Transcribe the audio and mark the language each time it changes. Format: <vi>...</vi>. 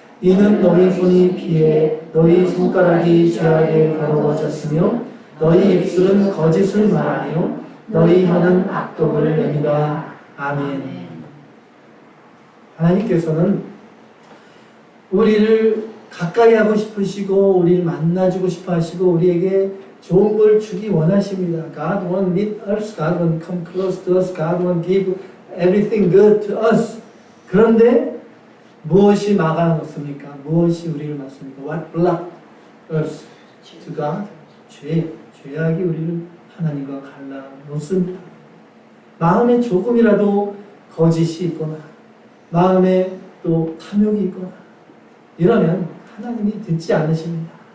<ko>이는 너희 손이 피해 너희 손가락이 죄악에 더러워졌으며 너희 입술은 거짓을 말하며 너희 혀는 악독을 내미라. 아멘. 하나님께서는 우리를 가까이 하고 싶으시고 우리를 만나주고 싶어 하시고 우리에게 좋은 걸 주기 원하십니다.</ko> <en>God won't meet us. God won't come close to us. God won't give everything good to us.</en> <ko>그런데 무엇이 막아놓습니까? 무엇이 우리를 막습니까?</ko> <en>What block us to God?</en> <ko>죄악이 우리를 하나님과 갈라놓습니다. 마음에 조금이라도 거짓이 있거나 마음에 또 탐욕이 있거나 이러면 하나님이 듣지 않으십니다.</ko>